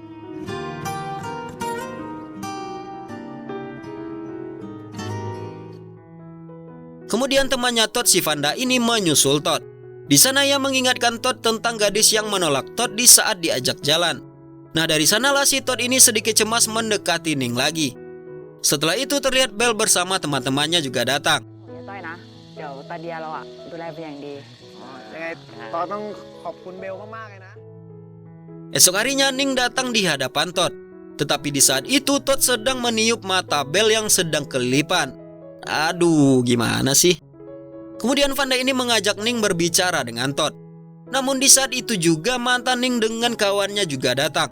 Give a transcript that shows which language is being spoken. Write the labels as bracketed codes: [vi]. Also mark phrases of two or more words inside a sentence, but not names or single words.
[id] Kemudian temannya Todd, si Vanda ini menyusul Todd. Di sana ia mengingatkan Todd tentang gadis yang menolak Todd di saat diajak jalan. Nah, dari sanalah si Todd ini sedikit cemas mendekati Ning lagi. Setelah itu terlihat Bel bersama teman-temannya juga datang. [th] ต้อยนะ เดี๋ยวตาเดียเราอะดูแลเป็นอย่างดี ยังไงตอนต้องขอบคุณเบลมากๆเลยนะ [id] Esok harinya Ning datang di hadapan Todd. Tetapi di saat itu Todd sedang meniup mata Bel yang sedang kelilipan. Aduh, gimana sih? Kemudian Vanda ini mengajak Ning berbicara dengan Todd. Namun di saat itu juga mantan Ning dengan kawannya juga datang.